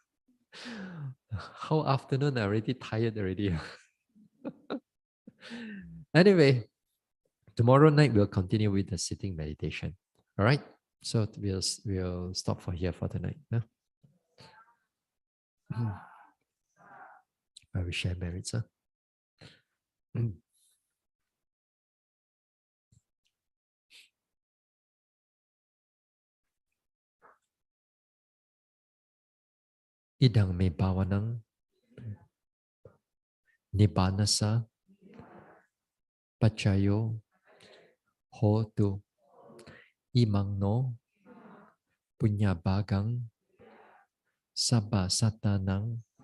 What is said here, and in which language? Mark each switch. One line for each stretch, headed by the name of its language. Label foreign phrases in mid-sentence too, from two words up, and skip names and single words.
English: How afternoon I already tired already. Anyway, tomorrow night we'll continue with the sitting meditation. All right. So we'll stop for here for tonight. Huh? I will share merits. Huh?
Pali: Idang me bawanang nibanasa pachayo hotu imang no punya bagang sabba satanang